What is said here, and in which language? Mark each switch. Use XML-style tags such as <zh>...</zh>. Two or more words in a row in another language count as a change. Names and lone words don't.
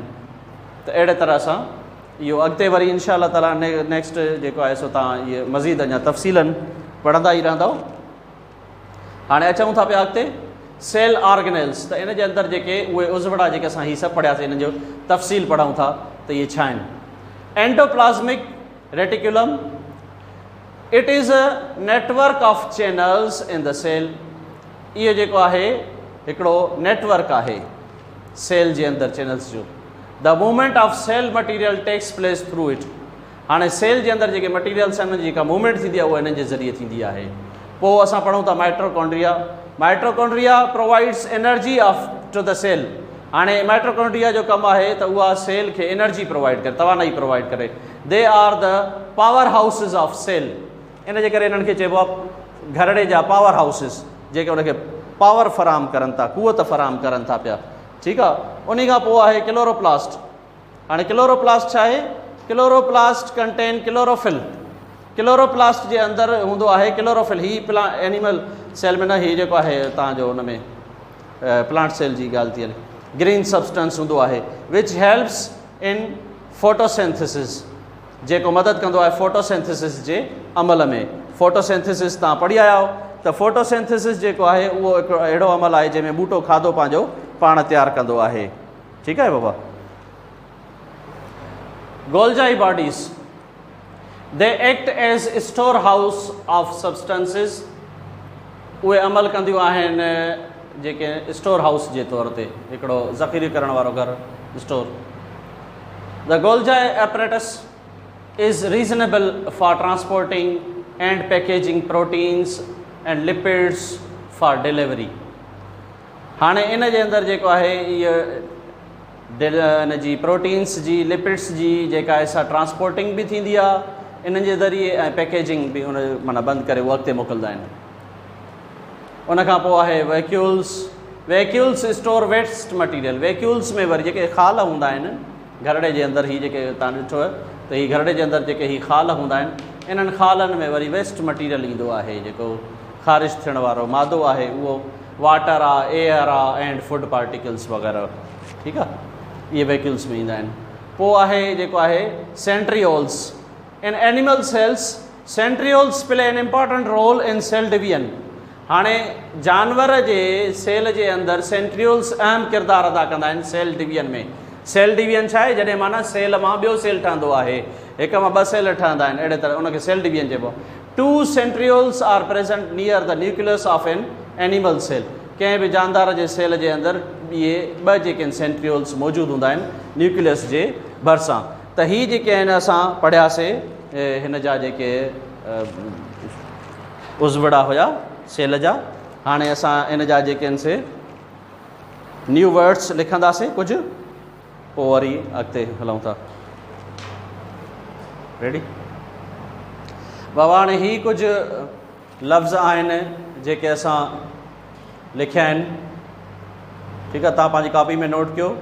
<sd>त अहिड़े तरह सां इहो अॻिते वरी</sd> <ar>إن شاء الله تعالى</ar> <sd>नेक्स्ट जेको आहे सो तव्हां इहे मज़ीद अञा तफ़सीलन पढ़ंदा ई रहंदव। हाणे अचूं था पिया अॻिते</sd> <en>cell organelles.</en> <sd>त इन जे अंदरि जेके उहे उज़वड़ा जेके असां हीअ सभु पढ़ियासीं, इन जो तफ़सील पढ़ूं था त इहे छा आहिनि।</sd> <en>endoplasmic reticulum, it is a network of channels in the cell.</en> <sd>इहो जेको आहे हिकिड़ो नेटवर्क आहे सेल जे अंदरि चैनल्स जो।</sd> <en>the movement of cell material takes place through it.</en> <sd>हाणे सेल जे अंदरि जेके मटीरियल्स आहिनि जेका मूवमेंट थींदी आहे उहा इन्हनि जे ज़रिए थींदी आहे। पोइ असां पढ़ूं था माइट्रोकॉन्ड्रिया।</sd> <en>mitochondria provides energy of to the cell.</en> <sd>हाणे माइट्रोकॉन्ड्रिया जो कमु आहे त उहा सेल खे</sd> <en>energy provide</en> <sd>करे, तवानाई प्रोवाइड करे।</sd> <en>they are the power houses of cell.</en> <sd>इन जे करे इन्हनि खे चइबो आहे घरड़े जा</sd> <en>power houses,</en> <sd>जेके उनखे पावर फराहम करनि था, क़ुवत फराहम करनि था पिया। ठीकु आहे। उन खां पोइ आहे क्लोरोप्लास्ट। हाणे क्लोरोप्लास्ट छा आहे?</sd> <en>chloroplast contain chlorophyll.</en> <sd>क्लोरोप्लास्ट जे अंदरि हूंदो आहे क्लोरोफिल। हीअ</sd> <en>animal cell</en> <sd>में न, हीअ जेको आहे तव्हांजो हुन में</sd> <en>plant cell</en> <sd>जी ॻाल्हि थी हले।</sd> <en>green substance</en> <sd>हूंदो आहे</sd> <en>which helps in photosynthesis,</en> <sd>जेको मदद कंदो आहे फोटोसिंथेसिस जे अमल में। फोटोसिंथेसिस तव्हां पढ़ी आया हो त फोटोसिंथेसिस जेको आहे उहो हिकिड़ो अहिड़ो अमल आहे जंहिंमें ॿूटो खाधो पंहिंजो पाण तयारु कंदो आहे। ठीकु आहे बाबा।</sd> <en>Golgi bodies, they act as store house of substances,</en> <sd>उहे अमल कंदियूं आहिनि जेके</sd> <en>store house</en> <sd>जे तौर ते, हिकिड़ो ज़ख़ीरे करण वारो घरु, स्टोर।</sd> <en>the Golgi apparatus is reasonable for transporting and packaging proteins and lipids for delivery.</en> <sd>हाणे इन जे अंदरि जेको आहे इहा इन जी प्रोटीन्स जी लिपिड्स जी जेका आहे सा ट्रांसपोर्टिंग बि थींदी आहे इन जे ज़रिए, ऐं पैकेजिंग बि उन माना बंदि करे उहो अॻिते मोकिलींदा आहिनि। उन खां पोइ आहे वैक्यूल्स।</sd> <en>vacuoles store waste material.</en> <sd>वैक्यूल्स में वरी जेके खाल हूंदा आहिनि घरड़े जे अंदरि, ही जेके तव्हां ॾिठो आहे त ही घरड़े जे अंदरि जेके ही खाल हूंदा आहिनि, इन्हनि खालनि में वरी</sd> <en>waste material</en> <sd>ईंदो आहे, जेको ख़ारिज थियण वारो मादो आहे, उहो वाटर आहे, एयर आहे</sd> <en>and food particles</en> <sd>वग़ैरह। ठीकु आहे, इहे वैक्यूल्स में ईंदा आहिनि। पोइ आहे जेको आहे सेंट्रियोल्स।</sd> <en>in animal cells centrioles play an important role in cell division.</en> <sd>हाणे जानवर जे सेल जे अंदरि सेंट्रियोल्स अहम किरदारु अदा कंदा आहिनि</sd> <en>cell division</en> <sd>में।</sd> <en>cell division</en> <sd>छा आहे? जॾहिं माना सेल मां ॿियो सेल ठहंदो आहे, हिक मां ॿ सेल ठहंदा आहिनि, अहिड़े तरह उनखे</sd> <en>cell division</en> <sd>चइबो आहे।</sd> <en>2 centrioles are present near the nucleus of an animal cell.</en> <sd>कंहिं बि जानदार जे सेल जे अंदरि इहे ॿ जेके आहिनि सेंट्रियोल्स मौजूदु हूंदा आहिनि न्यूक्लियस जे भरिसां। त ही जेके आहिनि असां पढ़ियासीं हिन जा जेके उज़वड़ा हुया सेल जा। हाणे असां इन जा जेके आहिनि से</sd> <en>new words</en> <sd>लिखंदासीं कुझु, पोइ वरी अॻिते हलूं था। रेडी बाबा? हाणे ही कुझु लफ़्ज़ आहिनि जेके असां लिखिया आहिनि। ठीकु आहे, तव्हां पंहिंजी कॉपी में नोट कयो।</sd>